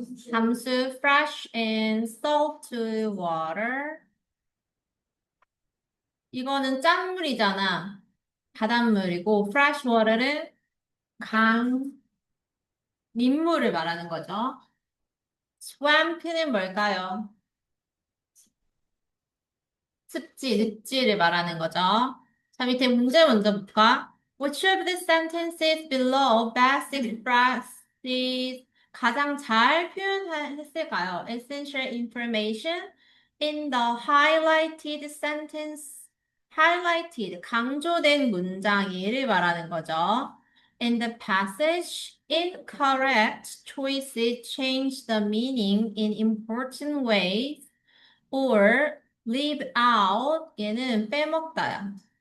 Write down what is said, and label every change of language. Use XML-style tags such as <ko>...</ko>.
<en>잠수, fresh and salt water.</en> <ko>이거는 짠물이잖아. 바닷물이고, fresh water는 민물을 말하는 거죠. swamp는 뭘까요? 습지를 말하는 거죠. 자, 밑에 문제 먼저 볼까?</ko> <en>Which of the sentences below best expresses</en> <ko>가장 잘 표현했을까요?</ko> <en>Essential information in the highlighted sentence.</en> <ko>highlighted, 강조된 문장이를 말하는 거죠.</ko> <en>In the passage, incorrect choices change the meaning in important ways. or leave out</en> <ko>얘는 빼먹다야.</ko>